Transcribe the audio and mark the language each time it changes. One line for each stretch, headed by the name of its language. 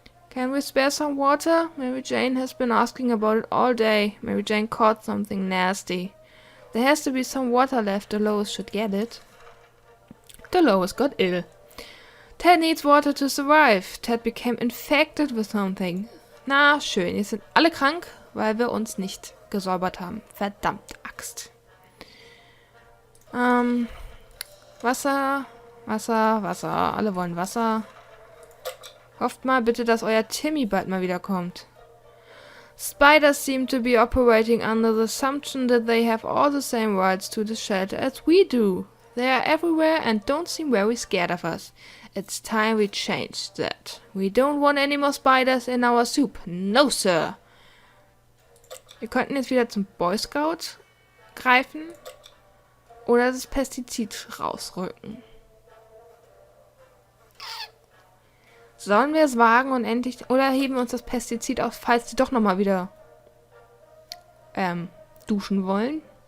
English: Can we spare some water? Mary Jane has been asking about it all day. Mary Jane caught something nasty. There has to be some water left. Dolores should get it. Dolores got ill. Ted needs water to survive. Ted became infected with something.
German: Na, schön. Jetzt sind alle krank, weil wir uns nicht gesäubert haben. Verdammt, Axt. Wasser, Wasser, Wasser. Alle wollen Wasser. Hofft mal bitte, dass euer Timmy bald mal wiederkommt.
English: Spiders seem to be operating under the assumption that they have all the same rights to the shelter as we do. They are everywhere and don't seem very scared of us. It's time we changed that. We don't want any more spiders in our soup. No, sir.
German: Wir könnten jetzt wieder zum Boy Scout greifen oder das Pestizid rausrücken. Sollen wir es wagen und endlich... Oder heben wir uns das Pestizid auf, falls die doch nochmal wieder duschen wollen?